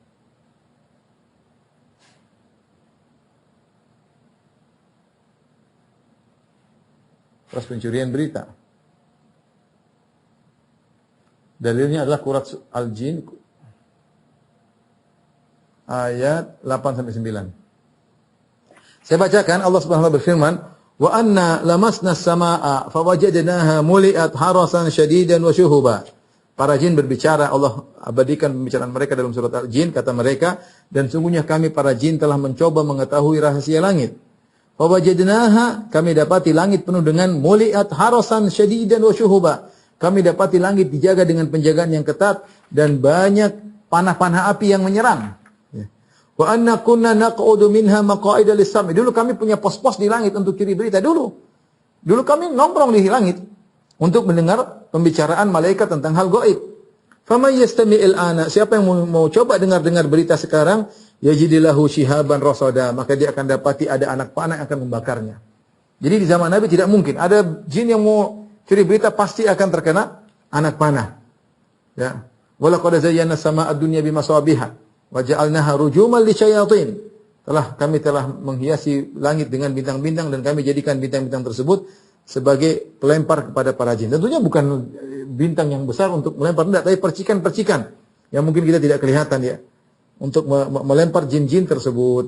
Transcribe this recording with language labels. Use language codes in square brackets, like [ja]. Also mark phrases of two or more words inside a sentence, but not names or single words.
[id] Proses pencurian berita. Dalilnya adalah surat Al-Jin ayat 8 sampai 9. Saya bacakan, Allah [ar] سبحانه وتعالى [id] berfirman, [ar] "وأنا لمسنا السماء فوجدناها ملئت حرسا شديدا وشهبا." [id] Para jin berbicara, Allah abadikan pembicaraan mereka dalam surat Al-Jin, kata mereka, dan sungguhnya kami para jin telah mencoba mengetahui rahasia langit. Fawajadnaha, kami dapati langit penuh dengan [ar] ملئت حرسا شديدا وشهبا. [id] Kami dapati langit dijaga dengan penjagaan yang ketat dan banyak panah-panah api yang menyerang. [ar] وأنا كنا نقعد منها مقاعد للسمع'. [id] Dulu kami punya pos-pos di langit untuk curi berita dulu. Dulu kami nongkrong di langit untuk mendengar pembicaraan malaikat tentang hal gaib. [ar] فمن يستمع الآن, [id] siapa yang mau coba dengar berita sekarang, [ar] يجد له شهابا رصدا, [id] maka dia akan dapati ada anak panah yang akan membakarnya. Jadi di zaman Nabi tidak mungkin ada jin yang mau curi berita pasti akan terkena anak panah. [ar] Ya. ولقد زينا السماء الدنيا بمصابيح. وجعلناها رجوما للشياطين. [id] Kami telah menghiasi langit dengan bintang-bintang dan kami jadikan bintang-bintang tersebut sebagai pelempar kepada para jin. Tentunya bukan bintang yang besar untuk melempar, tidak, tapi percikan-percikan yang mungkin kita tidak kelihatan ya, untuk melempar jin-jin tersebut.